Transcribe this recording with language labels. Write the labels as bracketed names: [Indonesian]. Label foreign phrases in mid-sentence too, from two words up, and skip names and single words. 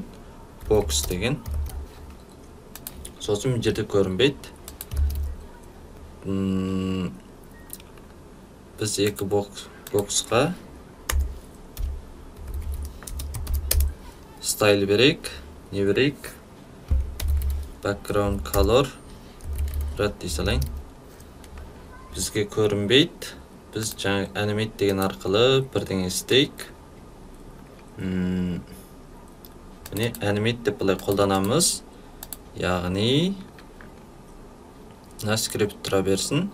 [Kazakh] Box деген. Сосын жерде көрінбейді. Біз екі боксқа style берейік. Не берейік? [English] Background color red дей салайын. [Kazakh] Бізге көрінбейді. Біз жаңа animate деген арқылы бірдеңе істейік. Міне animate деп бұлай қолданамыз. Яғни мына скрипт тұра берсін.